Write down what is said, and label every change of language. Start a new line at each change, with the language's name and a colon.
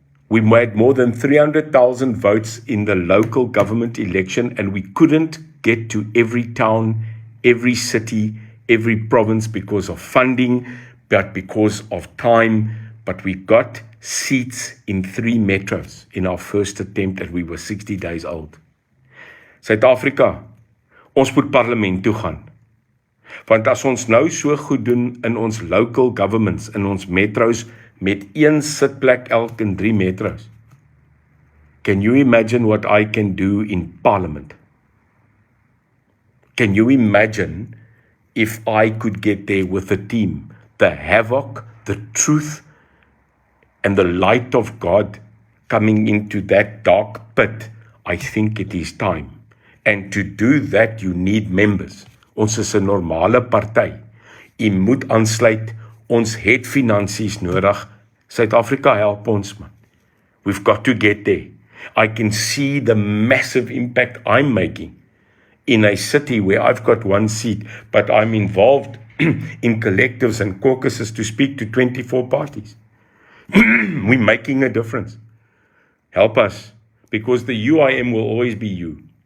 English: We made more than 300,000 votes in the local government election, and we couldn't get to every town, every city, every province because of funding, but because of time. But we got seats in 3 metros in our first attempt, and we were 60 days old.
Afrikaans: Suid-Afrika, ons moet parlement toe gaan. Want as ons nou so goed doen in ons local governments, in ons metros, met 1 sitplek elk in 3 metros,
English: can you imagine what I can do in parliament? Can you imagine if I could get there with a team, the havoc, the truth, and the light of God coming into that dark pit? I think it is time. And to do that, you need members.
Afrikaans: Ons is 'n normale party. U moet aansluit. Ons het finansies nodig. Suid-Afrika, help ons, man.
English: We've got to get there. I can see the massive impact I'm making in a city where I've got 1 seat, but I'm involved in collectives and caucuses to speak to 24 parties. We're making a difference. Help us, because the UIM will always be you.